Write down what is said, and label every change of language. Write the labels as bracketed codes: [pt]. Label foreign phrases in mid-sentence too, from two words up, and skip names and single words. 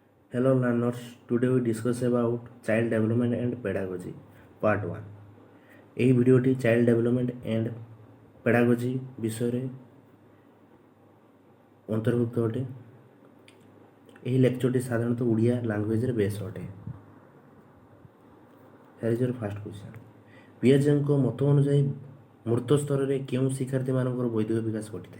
[en] Hello learners, today we discuss about child development and pedagogy part 1. [or] ଏହି ଭିଡ଼ିଓଟି [en] child development and pedagogy [or] ବିଷୟରେ ଅନ୍ତର୍ଭୁକ୍ତ ଅଟେ। ଏହି ଲେକ୍ଚରଟି ସାଧାରଣତଃ ଓଡ଼ିଆ ଲାଙ୍ଗୁଏଜରେ ବେସ୍ ଅଟେ। [en] Here is your first question. ପିଆଜେଙ୍କ ମତ ଅନୁଯାୟୀ ମୃତ ସ୍ତରରେ କେଉଁ ଶିକ୍ଷାର୍ଥୀମାନଙ୍କର ବୌଦ୍ଧିକ ବିକାଶ ଘଟିଥାଏ?